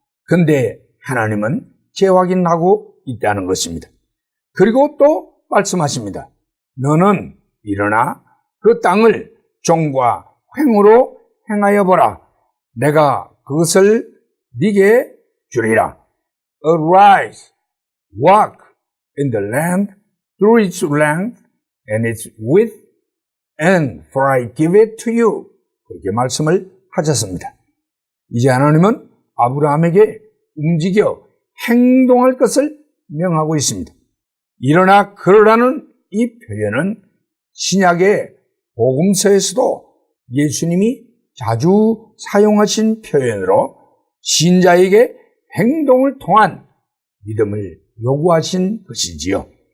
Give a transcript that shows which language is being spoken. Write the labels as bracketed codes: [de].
[ko] 그런데 하나님은 재확인하고 있다는 것입니다. 그리고 또 말씀하십니다. 너는 일어나 그 땅을 종과 횡으로 행하여 보라. 내가 그것을 네게 주리라. [en] Arise, walk in the land through its length and its width, and for I give it to you. [ko] 그렇게 말씀을 하셨습니다. 이제 하나님은 아브라함에게 움직여 행동할 것을 명하고 있습니다. 일어나 걸으라는 이 표현은 신약의 복음서에서도 예수님이 자주 사용하신 표현으로 신자에게 행동을 통한 믿음을 요구하신 것이지요.